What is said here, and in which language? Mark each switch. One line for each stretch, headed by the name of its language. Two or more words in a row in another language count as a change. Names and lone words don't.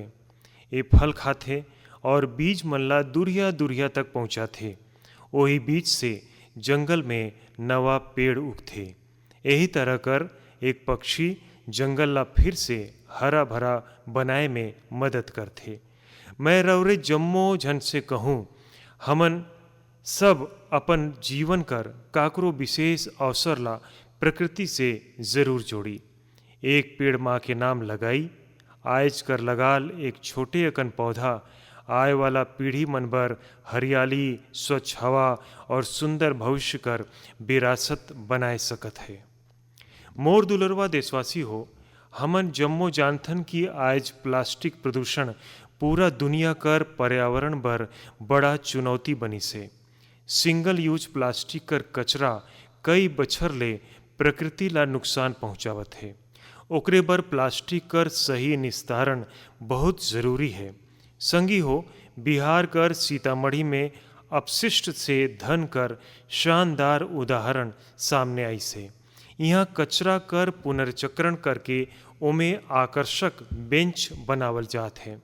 Sadri: ये फल खाते और बीज मन ला दुरिया दुरिया तक पहुँचाते। वही बीज से जंगल में नवा पेड़ उगते। यही तरह कर एक पक्षी जंगल ला फिर से हरा भरा बनाए में मदद करते। मैं रौरे जम्मो झन से कहूँ, हमन सब अपन जीवन कर काकरो विशेष अवसर ला प्रकृति से जरूर जोड़ी। एक पेड़ माँ के नाम लगाई, आज कर लगाल एक छोटे अकन पौधा आए वाला पीढ़ी मन बर हरियाली, स्वच्छ हवा और सुंदर भविष्य कर विरासत बनाए सकत है। मोर दुलरवा देशवासी हो, हमन जम्मो जानथन की आज प्लास्टिक प्रदूषण पूरा दुनिया कर पर्यावरण बर बड़ा चुनौती बनी से।
English: single use
Sadri: प्लास्टिक कर कचरा कई बछर ले प्रकृति ला नुकसान पहुंचावत है। ओकरे बर प्लास्टिक कर सही निस्तारण बहुत जरूरी है। संगी हो, बिहार कर सीतामढ़ी में अपशिष्ट से धन कर शानदार उदाहरण सामने आई से। यहाँ कचरा कर पुनर्चक्रण करके ओमे आकर्षक बेंच बनावल जात है।